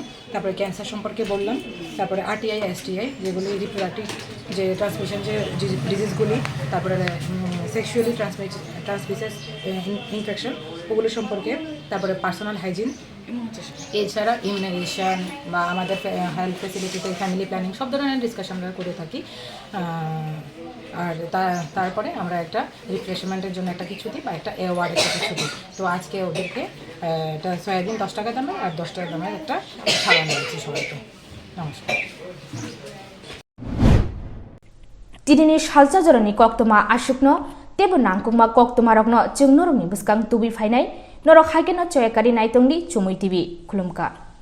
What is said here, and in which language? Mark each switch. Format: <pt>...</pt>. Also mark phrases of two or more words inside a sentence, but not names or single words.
<bn>তারপরে ক্যান্সার সম্পর্কে বললাম, তারপরে RTI STI যেগুলি রিপ্রোডাক্টিভ যে ট্রান্সমিশন যে ডিজিজগুলি, তারপরে</bn> <en>sexually transmitted infection</en> <bn>ওগুলো সম্পর্কে, তারপরে</bn> <en>personal hygiene,</en> <bn>এছাড়া ইমিউনাইজেশন বা আমাদের হেলথ ফেসিলিটিতে</bn> <en>family planning</en> <bn>সব ধরনের ডিসকাশন আমরা করে থাকি। আর তারপরে আমরা একটা রিফ্রেশমেন্টের জন্য একটা কিছু দিই বা একটা অ্যাওয়ার্ডের একটা কিছু দিই। তো আজকে ওদেরকে একটা সয়াবিন 10 টাকা দামের আর 10 টাকা দামের একটা খাওয়া নিয়েছি সবাইকে। নমস্কার।</bn> <trp>Tidini Shalcha Joroni Koktoma Ashukno Tebu Nangkuma Koktoma Rokno Jungnorongni Buskang Tubi Fainai Norok Hageno Choyakari Naitongli Chumui TV Kulumka</trp>